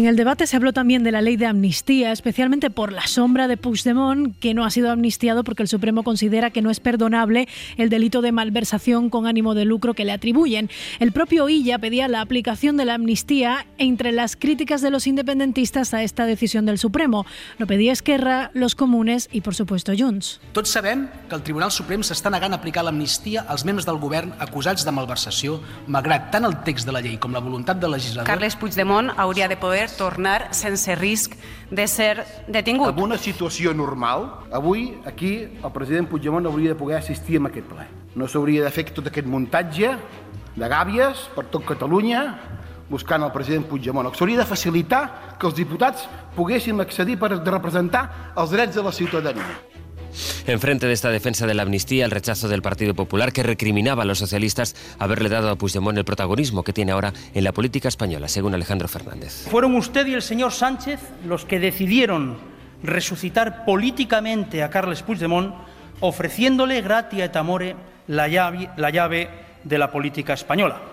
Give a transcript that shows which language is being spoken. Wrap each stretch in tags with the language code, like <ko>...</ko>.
<es>En el debate se habló también de la ley de amnistía, especialmente por la sombra de Puigdemont, que no ha sido amnistiado porque el Supremo considera que no es perdonable el delito de malversación con ánimo de lucro que le atribuyen. El propio Illa pedía la aplicación de la amnistía entre las críticas de los independentistas a esta decisión del Supremo. Lo pedía Esquerra, los comunes y, por supuesto, Junts.</es> <ca>Tots sabem que el Tribunal Suprem s'està negant a aplicar l'amnistia als membres del govern acusats de malversació, malgrat tant el text de la llei com la voluntat del legislador. Carles Puigdemont hauria de poder tornar sense risc de ser detingut. En una situació normal, avui, aquí, el president Puigdemont hauria de poder assistir a aquest ple. No s'hauria de fer tot aquest muntatge de gàbies per tot Catalunya buscant el president Puigdemont. S'hauria de facilitar que els diputats poguessin accedir per representar els drets de la ciutadania.</ca> <es>Enfrente de esta defensa de la amnistía, el rechazo del Partido Popular, que recriminaba a los socialistas haberle dado a Puigdemont el protagonismo que tiene ahora en la política española, según Alejandro Fernández. Fueron usted y el señor Sánchez los que decidieron resucitar políticamente a Carles Puigdemont, ofreciéndole</es> <la>gratia et amore</la> <es>la llave de la política española.</es>